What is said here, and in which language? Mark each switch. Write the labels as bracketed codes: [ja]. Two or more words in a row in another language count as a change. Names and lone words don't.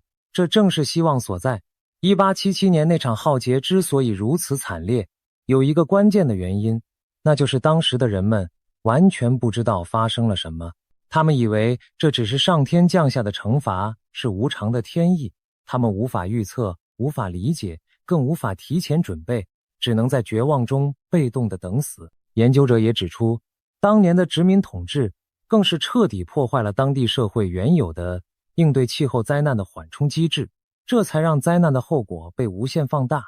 [zh] 這正是希望所在。1877年那場浩劫之所以如此慘烈，有一個關鍵的原因，那就是當時的人們完全不知道發生了什麼。他們以為這只是上天降下的懲罰，是無常的天意。他們無法預測，無法理解，更無法提前準備，只能在絕望中被動地等死。研究者也指出，當年的殖民統治更是徹底破壞了当地社会原有的應對氣候災難的緩衝機制，這才讓災難的後果被無限放大。